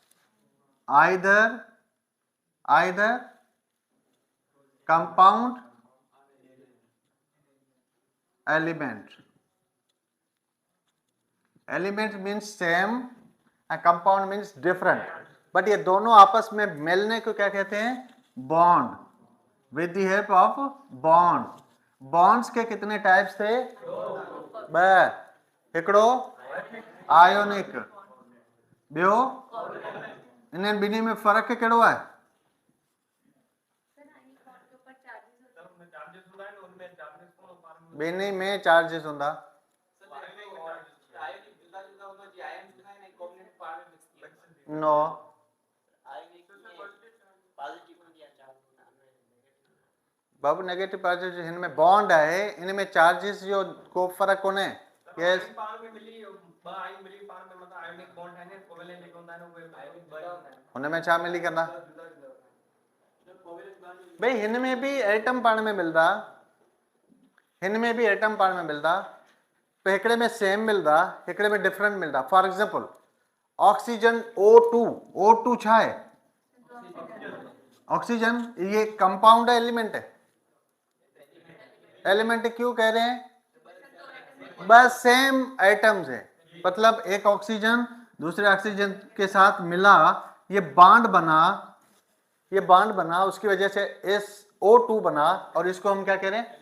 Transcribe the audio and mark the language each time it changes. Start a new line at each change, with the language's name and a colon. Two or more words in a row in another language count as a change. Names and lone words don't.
English: either compound element means same and compound means different.
Hindi: बट ये दोनों आपस में मिलने को क्या कहते हैं?
English: bond. with the help of bond.
Hindi: बॉन्ड्स के कितने टाइप्स थे?
Sindhi: हिकिड़ो आयोनिक, ॿियो इन्हनि ॿिन्ही में फर्क कहिड़ो आहे? ॿिन्ही में चार्जेस हूंदा। नो, बाबू
English: negative positive
Sindhi: हिन में बॉन्ड है, इन में चार्जेस जो को फर्क कोने। यस, हुन में छा मिली कंदा? भाई हिन में भी एटम पाण में मिलदा, हिन में भी एटम पाण में मिलदा, तो हिकिड़े में सेम मिलदा, हिकिड़े में डिफरेंट मिलदा।
English: for example oxygen
Sindhi: O2 छा है? ऑक्सीजन।
Hindi: ये कंपाउंड है, एलिमेंट है? एलिमेंट क्यों कह रहे हैं? बस
English: same atoms
Hindi: है, मतलब एक ऑक्सीजन दूसरे ऑक्सीजन के साथ मिला, ये बॉन्ड बना, उसकी वजह से SO2 बना, और इसको हम क्या कह रहे हैं?